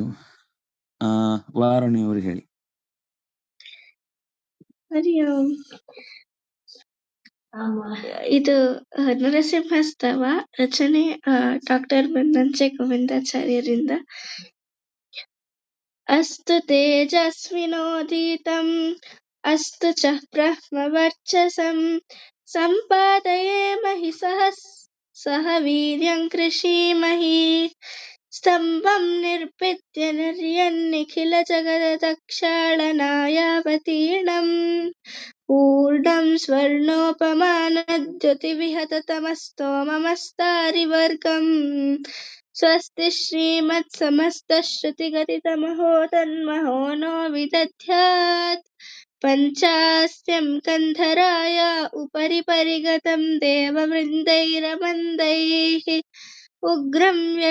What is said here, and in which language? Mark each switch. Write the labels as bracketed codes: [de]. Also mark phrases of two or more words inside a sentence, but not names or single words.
[kn] ವಾರುಣಿಯವರು ಹೇಳಿ. ಹರಿ ಓಂ. ಇದು ನರಸಿಂಹಸ್ತವ, ರಚನೆ ಡಾಕ್ಟರ್ ಬನ್ನಂಜೆ ಗೋವಿಂದಾಚಾರ್ಯರಿಂದ. [sa] अस्तु तेजस्विनोदितम् अस्तु च ब्रह्मवर्चसं सम्पादयेमहि सह वीर्यं कृषीमहि स्तम्भं निर्भिद्य निर्यन्निखिलजगदक्षाళनायावतीर्णम् पूर्णं स्वर्णोपमानद्युतिविहततमस्तोममस्तारिवर्गम् स्वस्ति श्रीमत्समस्तश्रुतिगदितमहो तन्महो नो विदध्यात् पञ्चास्यं कन्धराय उपरि परिगतं देववृन्दैरवन्दैः उग्रं